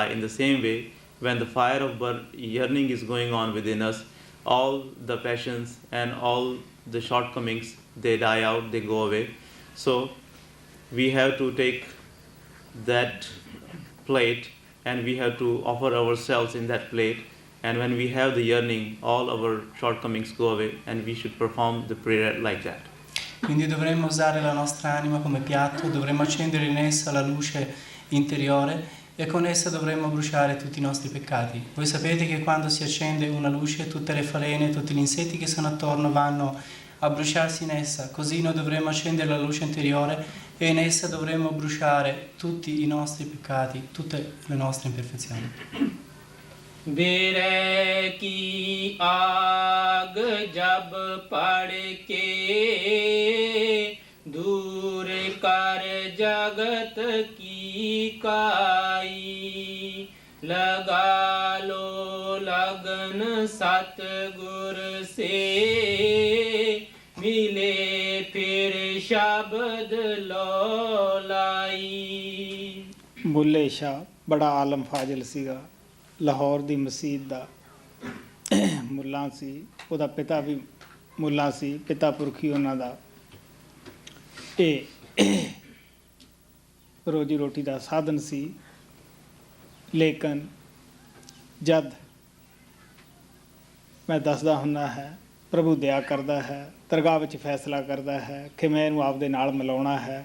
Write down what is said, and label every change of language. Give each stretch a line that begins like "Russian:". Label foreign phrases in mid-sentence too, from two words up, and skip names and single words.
English: In the same way, when the fire of yearning is going on within us, all the passions and all the shortcomings, they die out, they go away. So we have to take that plate and we have to offer ourselves in that plate. And when we have the yearning, all our shortcomings go away, and we should perform the prayer like that.
Italian: Quindi dovremmo usare la nostra anima come piatto, dovremmo accendere in essa la luce interiore e con essa dovremmo bruciare tutti i nostri peccati. Voi sapete che quando si accende una luce, tutte le falene, tutti gli insetti che sono attorno vanno a bruciarsi in essa. Così noi dovremmo accendere la luce interiore e in essa dovremmo bruciare tutti i nostri peccati, tutte le nostre imperfezioni.
Hindi: बिरह की आग जब पड़ के दूर कर जगत की काई लगा लो लगन सतगुर से मिले फिर शब्द लौलाई।
Punjabi: ਬੁੱਲ੍ਹੇ ਸ਼ਾਹ ਬੜਾ ਆਲਮ ਫ਼ਾਜ਼ਿਲ ਸੀਗਾ, ਲਾਹੌਰ ਦੀ ਮਸਜਿਦ ਦਾ ਮੁੱਲਾ ਸੀ। ਉਹਦਾ ਪਿਤਾ ਵੀ ਮੁੱਲਾ ਸੀ, ਪਿਤਾ ਪੁਰਖੀ ਉਹਨਾਂ ਦਾ। ਇਹ ਰੋਜੀ ਰੋਟੀ ਦਾ ਸਾਧਨ ਸੀ। ਲੇਕਿਨ ਜਦ ਮੈਂ ਦੱਸਦਾ ਹੁੰਦਾ ਹੈ, ਪ੍ਰਭੂ ਦਇਆ ਕਰਦਾ ਹੈ, ਦਰਗਾਹ ਵਿੱਚ ਫੈਸਲਾ ਕਰਦਾ ਹੈ ਕਿ ਮੈਂ ਇਹਨੂੰ ਆਪਦੇ ਨਾਲ ਮਿਲਾਉਣਾ ਹੈ।